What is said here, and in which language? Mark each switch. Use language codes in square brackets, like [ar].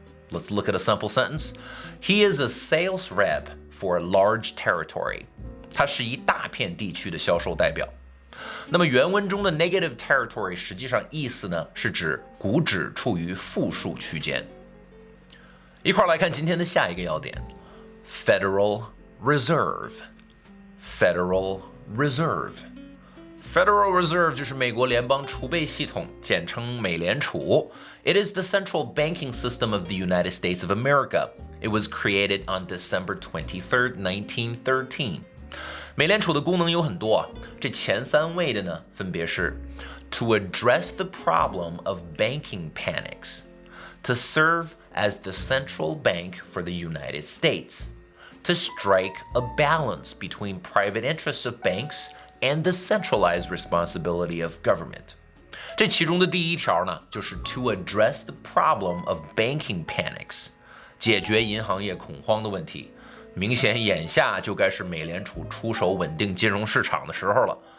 [en] Let's look at a simple sentence. He is a sales rep for a large territory. [zh] 他是一大片地区的销售代表。那么原文中的 [en] negative territory [zh] 实际上意思呢是指股指处于负数区间。一块儿来看今天的下一个要点 Federal Reserve.Federal Reserve 就是美国联邦储备系统，简称美联储。 [en] It is the central banking system of the United States of America. It was created on December 23rd, 1913. [zh] 美联储的功能有很多啊，这前3位的呢，分别是 [en] To address the problem of banking panics, to serve as the central bank for the United States, to strike a balance between private interests of banks and the centralized responsibility of government. [zh] 这其中的第一条呢，就是 [en] to address the problem of banking panics， [zh] 解决银行业恐慌的问题。明显眼下就该是美联储出手稳定金融市场的时候了。